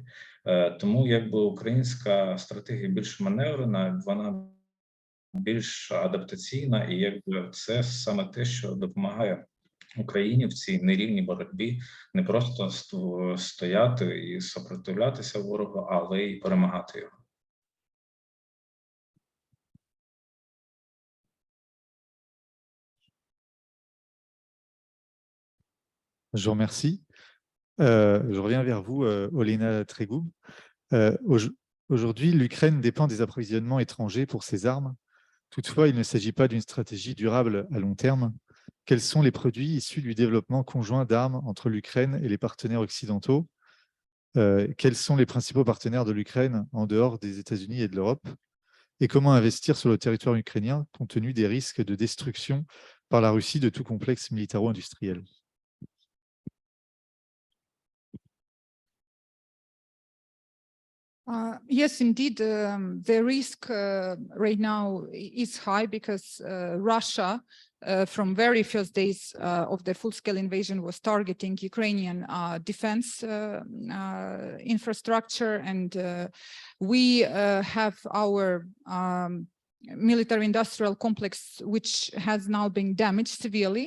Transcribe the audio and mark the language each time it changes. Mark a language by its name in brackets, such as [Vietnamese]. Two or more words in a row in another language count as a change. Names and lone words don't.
[Ukrainian] Тому якби українська стратегія більш маневрена, вона більш адаптаційна, і якби це саме те, що допомагає Україні в цій нерівній боротьбі не просто стояти і супротивлятися ворогу, але й перемагати його. [French] Je vous remercie. Je reviens vers vous, Olena Tregoub. Aujourd'hui, l'Ukraine dépend des approvisionnements étrangers pour ses armes. Toutefois, il ne s'agit pas d'une stratégie durable à long terme. Quels sont les produits issus du développement conjoint d'armes entre l'Ukraine et les partenaires occidentaux? Quels sont les principaux partenaires de l'Ukraine en dehors des États-Unis et de l'Europe? Et comment investir sur le territoire ukrainien compte tenu des risques de destruction par la Russie de tout complexe militaro-industriel? [English] Yes, indeed, the risk right now is high because Russia, from very first days of the full-scale invasion, was targeting Ukrainian defense infrastructure, and we have our military-industrial complex, which has now been damaged severely.